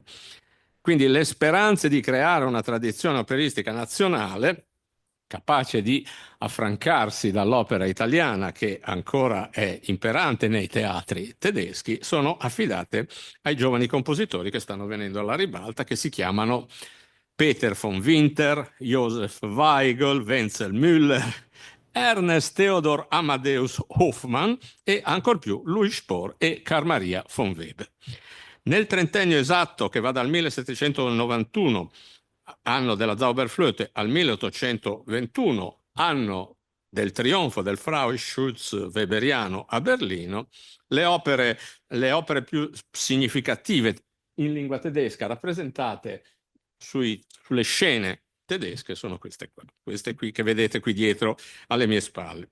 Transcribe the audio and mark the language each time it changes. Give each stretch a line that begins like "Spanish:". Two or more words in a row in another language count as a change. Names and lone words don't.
Italian: Quindi le speranze di creare una tradizione operistica nazionale capace di affrancarsi dall'opera italiana, che ancora è imperante nei teatri tedeschi, sono affidate ai giovani compositori che stanno venendo alla ribalta, che si chiamano Peter von Winter, Joseph Weigl, Wenzel Müller, Ernest Theodor Amadeus Hofmann e ancor più Louis Spohr e Carl Maria von Weber. Nel trentennio esatto, che va dal 1791, anno della Zauberflöte, al 1821, anno del trionfo del Frauenschutz weberiano a Berlino, le opere più significative in lingua tedesca rappresentate sulle scene tedesche sono queste qui che vedete qui dietro alle mie spalle.